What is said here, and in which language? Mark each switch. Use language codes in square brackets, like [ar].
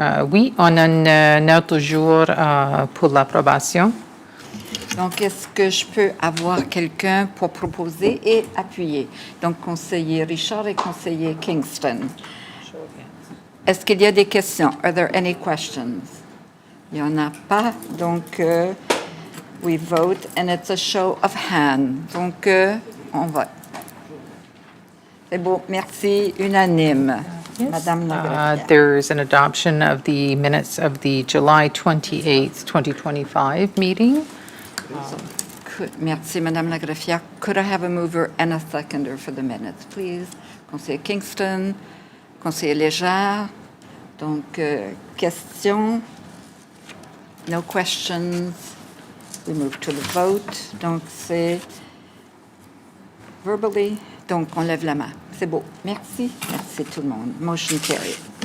[fr] Oui, on a une ordre du jour pour l'approbation. Donc, est-ce que je peux avoir quelqu'un pour proposer et appuyer? Donc, conseiller Richard et conseiller Kingston. Est-ce qu'il y a des questions? [en] Are there any questions? [fr] Il n'y en a pas. [en] Donc, we vote and it's a show of hands. [fr] Donc, on vote. C'est beau. Merci. Unanime. Madame la greffière. [en] There's an adoption of the minutes of the July 28th, 2025 meeting. [fr] Merci, Madame la greffière. [en] Could I have a mover and a seconder for the minutes, please? [fr] Conseiller Kingston, conseiller Légère. Donc, [en] questions? No questions. We move to the vote. [fr] Donc, c'est [en] verbally. [fr] Donc, on lève la main. C'est beau. Merci. Merci tout le monde. [en] Motion carried.